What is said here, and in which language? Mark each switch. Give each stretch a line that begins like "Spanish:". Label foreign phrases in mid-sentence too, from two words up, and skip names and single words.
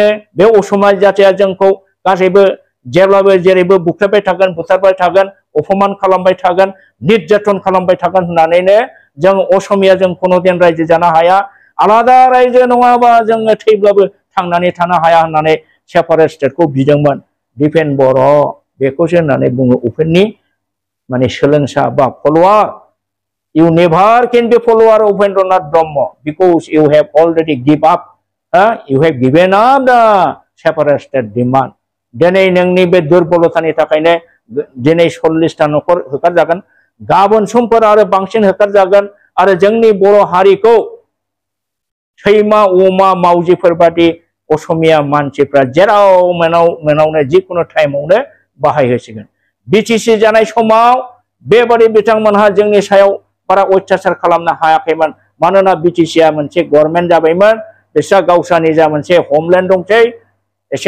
Bodo: बे असमिया जातिया जोंखौ गासैबो जेब्लाबो जेरैबो बुख्रेबबाय थागोन बुथारबाय थागोन अपमान खालामबाय थागोन निर्यातन खालामबाय थागोन होननानैनो जों असमिया जों कुनुदिन रायजो जानो हाया आलादा रायजो नङाबा जोङो थैब्लाबो थांनानै थानो हाया होननानै
English: separate state
Bodo: बिदोंमोन दिपेन बर' बेखौसो होननानै बुङो उपेननि माने सोलोंसा बा फल'वार
English: you never can be follower of Upendranath Brahma because you have already give up you have given up the separate state demand
Bodo: दिनै नोंनि बे दुर्बलतानि थाखायनो दिनै 40टा न'खर होखारजागोन गाबोन समफोर आरो बांसिन होखारजागोन आरो जोंनि बर' हारिखौ सैमा अमा मावजिफोर बादि असमिया मानसिफ्रा जेराव मेनावनो जिखुनु टाइमावनो बाहायहोसिगोन बिटिसि जानाय समाव बेबादि बिथांमोनहा जोंनि सायाव बारा अत्याचार खालामनो हायाखैमोन मानोना बिटिसिआ मोनसे गभर्नमेन्ट जाबायमोन बिस्रा गावसानि जा मोनसे होमलेन्ड दंसै एसे